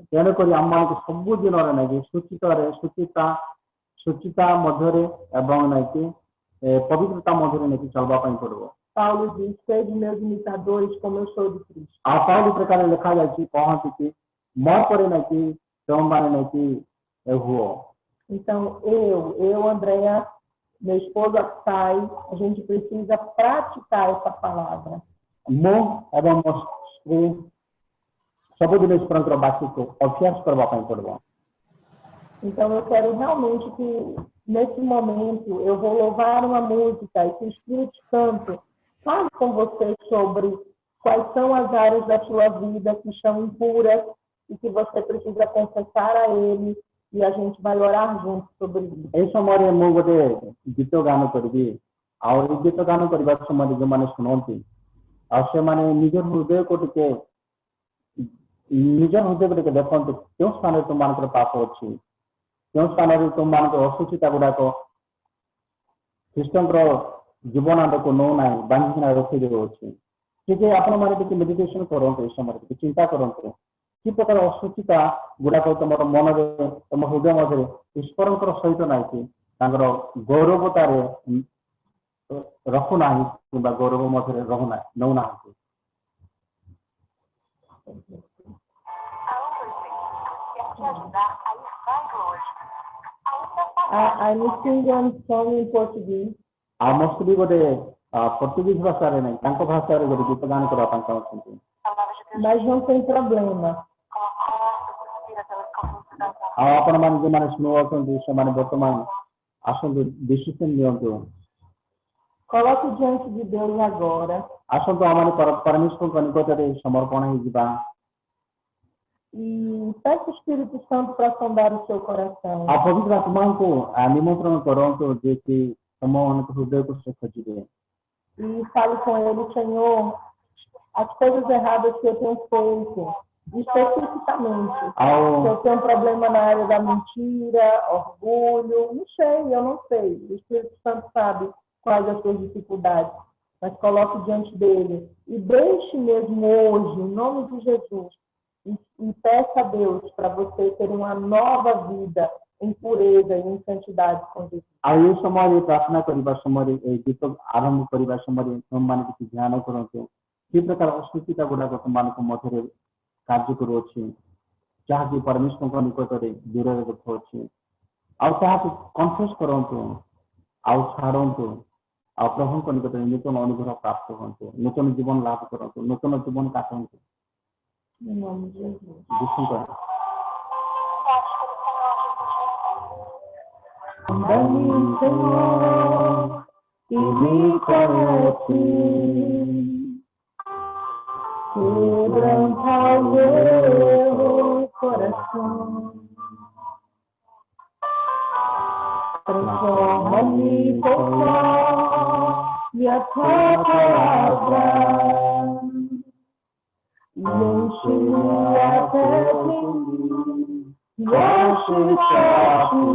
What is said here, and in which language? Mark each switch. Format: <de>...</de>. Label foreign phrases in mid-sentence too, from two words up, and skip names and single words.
<or>ତେଣୁକରି ଆମମାନଙ୍କୁ ସବୁ ଦିନରେ ନାହିଁ ସୁଚିତା ମଧ୍ୟରେ ଏବଂ ନାହିଁ ପବିତ୍ରତା ମଧ୍ୟରେ ନେଇକି ଚାଲିବା ପାଇଁ ପଡିବ</or> <pt>Paulo diz: sede meus imitadores como eu sou de Cristo.</pt> <or>ଆଉ ପାଉଲି ପ୍ରକାର ଲେଖାଯାଇଛି କହନ୍ତି କି ମୋ ପରେ ନାହିଁ ତମମାନେ ନାହିଁ ହୁଅ</or> <pt>Então, eu, Andréa, meu esposo Sai, a gente precisa praticar essa palavra.</pt> <or>ମୁଁ ଏବଂ ମୋ ସ୍ତ୍ରୀ ସବୁଦିନ ଈଶ୍ୱରଙ୍କର ବାକ୍ୟକୁ ଅଭ୍ୟାସ କରିବା ପାଇଁ ପଡିବ</or> <pt>Então, eu quero realmente que, nesse momento, eu vou louvar uma música e que o Espírito Santo fale com você sobre quais são as áreas da sua vida que estão impuras e que você precisa confessar a Ele e a gente vai orar junto sobre isso.</pt> <or>ଏହି ସମୟରେ ମୁଁ ଗୋଟେ ଗୀତ ଗାନ କରିବି ଆଉ ଏଇ ଗୀତ ଗାନ କରିବା ସମୟରେ ଯେଉଁମାନେ ଶୁଣନ୍ତି ଆଉ ସେମାନେ ନିଜ ହୃଦୟକୁ ଟିକେ ଦେଖନ୍ତୁ କେଉଁ ସ୍ଥାନରେ ତୁମମାନଙ୍କର ପାପ ଅଛି କେଉଁ ସ୍ଥାନରେ ତୁମମାନଙ୍କର ଅସୁଚିତା ଗୁଡାକ ଖ୍ରୀଷ୍ଟଙ୍କର ଜୀବନ ଆଡ଼କୁ ନେଉନାହିଁ ବାନ୍ଧିକିନା ରଖିଦେଉଅଛି ଟିକେ ଆପଣମାନେ ଟିକେ ମେଡିଟେସନ କରନ୍ତୁ ଏ ସମୟରେ ଟିକେ ଚିନ୍ତା କରନ୍ତୁ କି ପ୍ରକାର ଅସୁଚିତା ଗୁଡାକ ତମର ମନରେ ତମ ହୃଦୟ ମଧ୍ୟରେ ଈଶ୍ୱରଙ୍କର ସହିତ ନାହିଁ କି ତାଙ୍କର ଗୌରବତାରେ ରଖୁନାହିଁ କିମ୍ବା ଗୌରବ ମଧ୍ୟରେ ନେଉନାହାନ୍ତି</or> <en>I'm singing a song in Portuguese.</en> <or>ଆଉ ମୋ ସ୍ତ୍ରୀ ଗୋଟେ ପର୍ତ୍ତୁଗୀଜ ଭାଷାରେ ନାହିଁ ତାଙ୍କ ଭାଷାରେ ଗୋଟେ ଗୀତ ଗାନ କରିବା ପାଇଁ ଚାହୁଁଛନ୍ତି</or> <pt>Mas não tem problema.</pt> <or>ଆଉ ଆପଣମାନେ ଯେଉଁମାନେ ଶୁଣୁଅଛନ୍ତି ସେମାନେ ବର୍ତ୍ତମାନ ଆସନ୍ତୁ ଡିସିସନ ନିଅନ୍ତୁ</or> <pt>Coloque diante de Deus agora.</pt> <or>ଆସନ୍ତୁ ଆମମାନେ ପରମେଶ୍ୱରଙ୍କ ନିକଟରେ ସମର୍ପଣ ହେଇଯିବା</or> <pt>E peça o Espírito Santo para sondar o seu coração.</pt> <or>ଆଉ ପବିତ୍ର ଆତ୍ମାଙ୍କୁ ନିମନ୍ତ୍ରଣ କରନ୍ତୁ ଯେ କି ତମମାନଙ୍କ ହୃଦୟକୁ ସେ ଖୋଜିବେ</or> <pt>E fale com ele: Senhor, as coisas erradas que eu tenho feito, especificamente. Se eu tenho um problema na área da mentira, orgulho, não sei, eu não sei. O Espírito Santo sabe quais as suas dificuldades. Mas coloque diante dele. E deixe mesmo hoje, em nome de Jesus, e peça a Deus para você ter uma nova vida em pureza e em santidade com Jesus.</pt> <or>ଆଉ ଏ ସମୟରେ ପ୍ରାର୍ଥନା କରିବା ସମୟରେ ଏ ଗୀତ ଆରମ୍ଭ କରିବା ସମୟରେ ତୁମମାନେ କିଛି ଧ୍ୟାନ କରନ୍ତୁ କି ପ୍ରକାର ଅସୁଚିତା ଗୁଡାକ ତୁମମାନଙ୍କ ମଧ୍ୟରେ କାର୍ଯ୍ୟ କରୁଅଛି ଯାହାକି ପରମେଶ୍ୱରଙ୍କ ନିକଟରେ ଦୂରରେ ରଖୁଅଛି ଆଉ ତାହାକୁ କନଫେସ୍ କରନ୍ତୁ ଆଉ ଛାଡ଼ନ୍ତୁ ଆଉ ପ୍ରଭୁଙ୍କ ନିକଟରେ ନୂତନ ଅନୁଗ୍ରହ ପ୍ରାପ୍ତ ହୁଅନ୍ତୁ ନୂତନ ଜୀବନ ଲାଭ କରନ୍ତୁ ନୂତନ ଜୀବନ କାଟନ୍ତୁ</or> <pt>Em nome de Jesus. Dá-me, Senhor, e me conhece, quebranta o meu coração, transforma-me por e a tua palavra, e enche-me até mim, e ache-te.</pt>